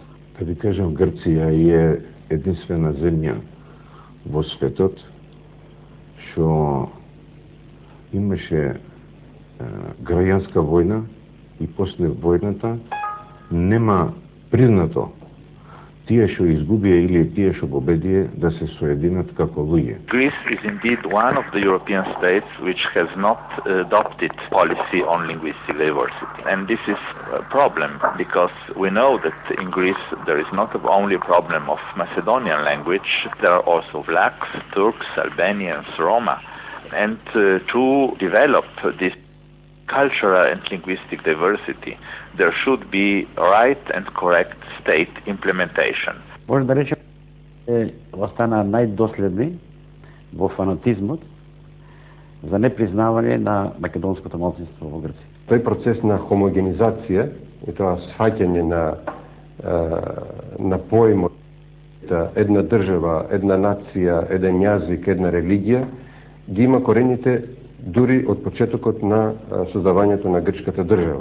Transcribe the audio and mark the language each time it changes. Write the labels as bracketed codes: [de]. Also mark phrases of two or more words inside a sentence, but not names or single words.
[mk] Да ви кажам, Грција е единствена земја во светот што имаше граѓанска војна и после војната нема признато тие што изгубија или тие што победија да се соединат како луѓе. [en] Greece is indeed one of the European states which has not adopted policy on linguistic diversity. And this is a problem because we know that in Greece there is not only a problem of Macedonian language, there are also Vlachs, Turks, Albanians, Roma. And to develop this cultural and linguistic diversity, there should be right and correct state implementation. [mk] Може да речем, остана најдоследни во фанатизмот за непризнавање на македонското малцинство во Грција. Тој процес на хомогенизација и тоа сфаќање на поимот една држава, една нација, еден јазик, една религија, ги има корените дури од почетокот на создавањето на грчката држава.